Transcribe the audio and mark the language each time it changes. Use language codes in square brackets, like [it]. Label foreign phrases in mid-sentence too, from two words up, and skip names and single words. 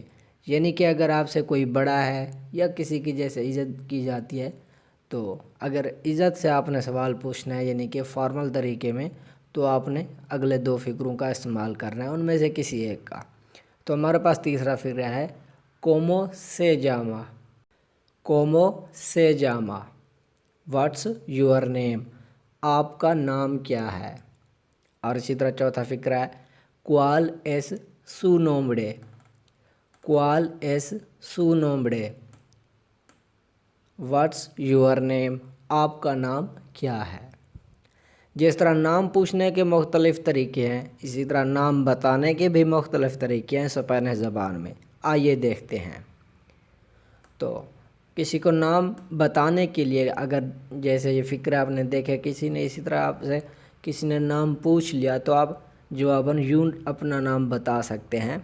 [ur] یعنی کہ اگر آپ سے کوئی بڑا ہے یا کسی کی جیسے عزت کی جاتی ہے، تو اگر عزت سے آپ نے سوال پوچھنا ہے یعنی کہ فارمل طریقے میں، تو آپ نے اگلے 2 فقروں کا استعمال کرنا ہے، ان میں سے کسی ایک کا. تو ہمارے پاس تیسرا فقرہ ہے [es] cómo se llama. cómo se llama, [en] what's your name, [ur] آپ کا نام کیا ہے. اور اسی طرح چوتھا فقرہ ہے [es] cuál es su nombre। cuál es su nombre, [en] what's your name, [ur] آپ کا نام کیا ہے. جس طرح نام پوچھنے کے مختلف طریقے ہیں، اسی طرح نام بتانے کے بھی مختلف طریقے ہیں سپینش زبان میں. آئیے دیکھتے ہیں. تو کسی کو نام بتانے کے لیے اگر جیسے یہ فکر آپ نے دیکھے، کسی نے اسی طرح آپ سے کسی نے نام پوچھ لیا، تو آپ جواباً یوں اپنا نام بتا سکتے ہیں.